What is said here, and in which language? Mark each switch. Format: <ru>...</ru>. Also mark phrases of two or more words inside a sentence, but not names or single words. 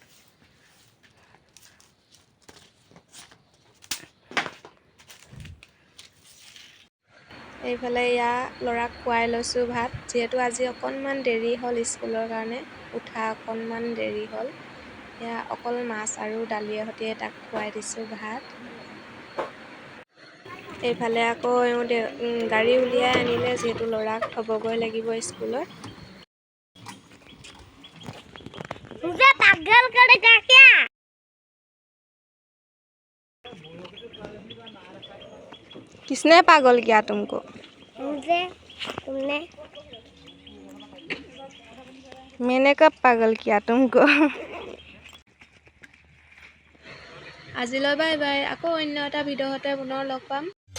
<as>এইফালে ল'ৰাক খুৱাই লৈছোঁ ভাত, যিহেতু আজি অকণমান দেৰি হ'ল স্কুলৰ কাৰণে, উঠা অকণমান দেৰি হ'ল। অকল মাছ আৰু দালিৰ সৈতে তাক খুৱাই দিছোঁ ভাত। এইফালে আকৌ গাড়ী উলিয়াই আনিলে, যিহেতু ল'ৰাক থ'বগৈ লাগিব স্কুলত।</as> <hi>किसने पागल किया तुमको? मैंने कब पागल किया तुमको?</hi> <as>আজিলৈ</as> <en>bye bye.</en> <as>আকৌ অন্য এটা ভিডিঅ'তে পুনৰ লগ পাম।</as>